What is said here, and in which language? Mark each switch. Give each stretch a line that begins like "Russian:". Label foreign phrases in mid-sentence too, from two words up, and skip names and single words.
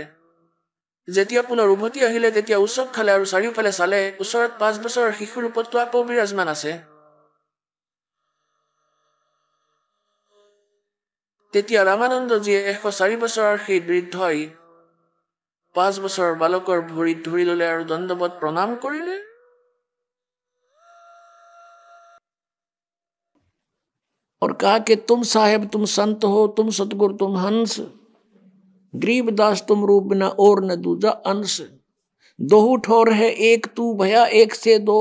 Assamese: যেতিয়া পুনৰ উভতি আহিলে তেতিয়া উচক খালে আৰু চাৰিওফালে চালে, ওচৰত 5 বছৰৰ শিশুৰ ৰূপতটো আকৌ বিৰাজমান আছে। তেতিয়া ৰামানন্দজীয়ে 104 বছৰৰ সেই বৃদ্ধই 5 বছৰৰ বালকৰ ভৰিত ধৰি ল'লে আৰু দণ্ডৱত প্ৰণাম কৰিলে।
Hindi: और कहा कि तुम साहेब, तुम संत हो, तुम सतगुरु, तुम हंस, गरीबदास तुम रूप बिना और न दूजा अंश। दोहू ठोर है एक तू भया एक से दो।